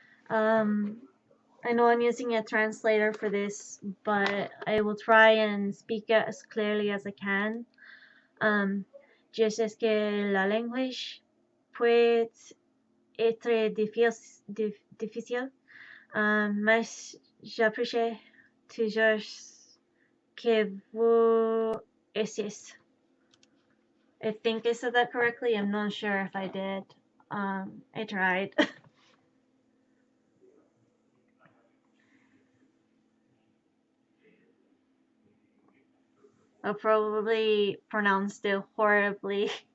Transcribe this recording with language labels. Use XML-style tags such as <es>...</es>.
<en>I know I'm using a translator for this, but I will try and speak it as clearly as I can.</en> <fr>Um, je sais que la language peut être difficile, mais j'apprécie toujours que vous essayez.</fr> <en>I think I said that correctly. I'm not sure if I did. I tried. I probably pronounced it horribly.</en>